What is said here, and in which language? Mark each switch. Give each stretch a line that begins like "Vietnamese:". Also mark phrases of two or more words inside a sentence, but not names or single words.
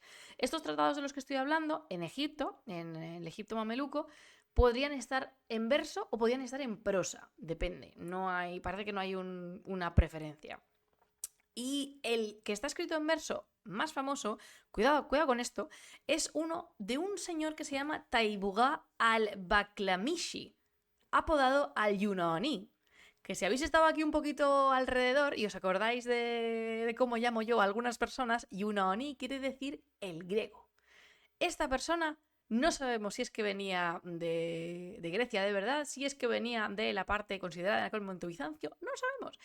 Spanish: Estos tratados de los que estoy hablando en Egipto, en el Egipto mameluco, podrían estar en verso o podrían estar en prosa, depende. Parece que no hay una preferencia. Y el que está escrito en verso más famoso, cuidado con esto, es uno de un señor que se llama Taibuga al-Baklamishi, apodado al-Yunani. Que si habéis estado aquí un poquito alrededor y os acordáis de cómo llamo yo a algunas personas, Yunani quiere decir el griego. Esta persona no sabemos si es que venía de Grecia de verdad, si es que venía de la parte considerada en aquel momento Bizancio, no lo sabemos.